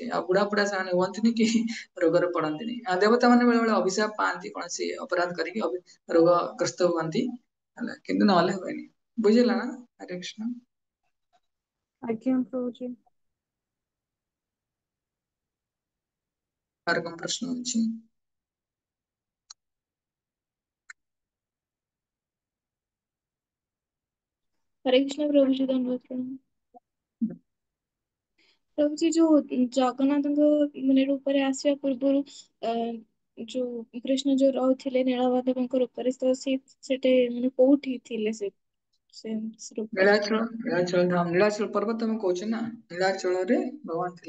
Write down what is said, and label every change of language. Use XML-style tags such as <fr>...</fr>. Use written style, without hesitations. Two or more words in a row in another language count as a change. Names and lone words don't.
<or>ଆଉ ବୁଢା ବୁଢା ସେମାନେ ହୁଅନ୍ତିନି କି ରୋଗରେ ପଡନ୍ତିନି। ଆଉ ଦେବତା ମାନେ ବେଳେ ବେଳେ ଅଭିଶାପ ପାଆନ୍ତି, କୌଣସି ଅପରାଧ କରିକି ରୋଗଗ୍ରସ୍ତ ହୁଅନ୍ତି ହେଲା, କିନ୍ତୁ ନହେଲେ ହୁଏନି। ବୁଝିଲା ନା? ହରେ କୃଷ୍ଣ। ଆଜ୍ଞା ପ୍ରଭୁ जी। କାହାର କଣ ପ୍ରଶ୍ନ ଅଛି?</or> <hi>हरे कृष्ण प्रभु जी, दंडवत प्रणाम। प्रभु जी, जो</hi> <or>ଜଗନ୍ନାଥଙ୍କ ମାନେ ରୂପରେ ଆସିବା ପୂର୍ବରୁ ଯୋଉ କୃଷ୍ଣ ଯୋଉ ରହୁଥିଲେ ନୀଳମାଧବଙ୍କ ରୂପରେ, ତ ସେଠି ମାନେ କୋଉଠି ଥିଲେ ସେ ରୂପରେ? ନୀଳାଚଳ ଧାମ, ନୀଳାଚଳ ପର୍ବତ ତମେ କହୁଛ ନା, ନୀଳାଚଳରେ ଭଗବାନ ଥିଲେ।</or>